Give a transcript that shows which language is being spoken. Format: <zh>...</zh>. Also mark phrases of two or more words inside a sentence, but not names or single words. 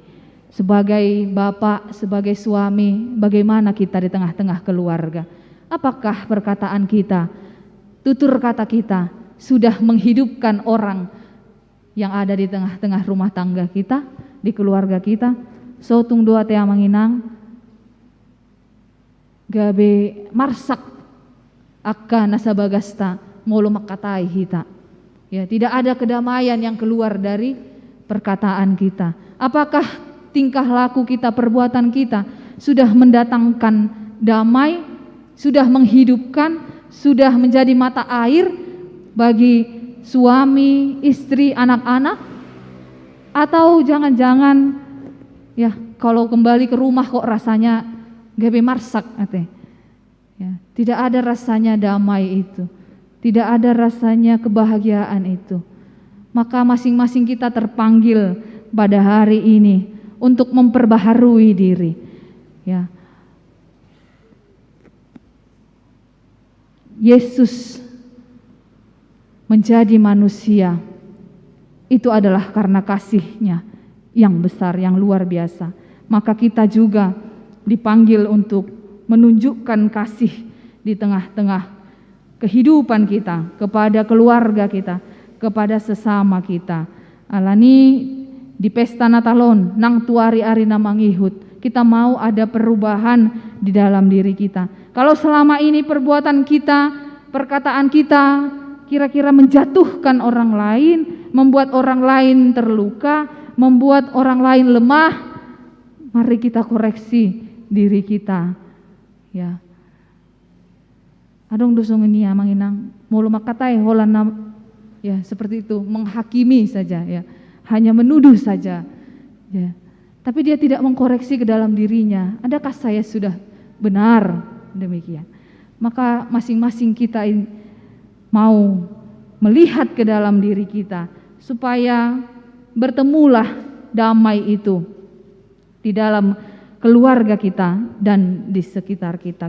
<id>Sebagai bapak, sebagai suami, bagaimana kita di tengah-tengah keluarga? Apakah perkataan kita, tutur kata kita sudah menghidupkan orang yang ada di tengah-tengah rumah tangga kita, di keluarga kita?</id> <bbc>Sotung doa tea manginang gabe marsak akka nasabagasta molo makatai hita.</bbc> <id>Ya, tidak ada kedamaian yang keluar dari perkataan kita. Apakah tingkah laku kita, perbuatan kita sudah mendatangkan damai, sudah menghidupkan, sudah menjadi mata air bagi suami, istri, anak-anak? Atau jangan-jangan ya kalau kembali ke rumah kok rasanya</id> <bbc>gabe marsak ate.</bbc> <id>Ya, tidak ada rasanya damai itu. Tidak ada rasanya kebahagiaan itu. Maka masing-masing kita terpanggil pada hari ini untuk memperbaharui diri. Ya. Yesus menjadi manusia itu adalah karena kasih-Nya yang besar, yang luar biasa. Maka kita juga dipanggil untuk menunjukkan kasih di tengah-tengah kehidupan kita, kepada keluarga kita, kepada sesama kita.</id> <bbc>Alani di pesta Natalon nang tuari arina mangihut,</bbc> <id>kita mau ada perubahan di dalam diri kita. Kalau selama ini perbuatan kita, perkataan kita kira-kira menjatuhkan orang lain, membuat orang lain terluka, membuat orang lain lemah, mari kita koreksi diri kita. Ya.</id> <bbc>Adong dosong ini ya manginang mulu makatai holan ya</bbc> <id>seperti itu, menghakimi saja ya, hanya menuduh saja ya. Tapi dia tidak mengkoreksi ke dalam dirinya. Adakah saya sudah benar demikian? Maka masing-masing kita mau melihat ke dalam diri kita supaya bertemulah damai itu di dalam keluarga kita dan di sekitar kita.</id>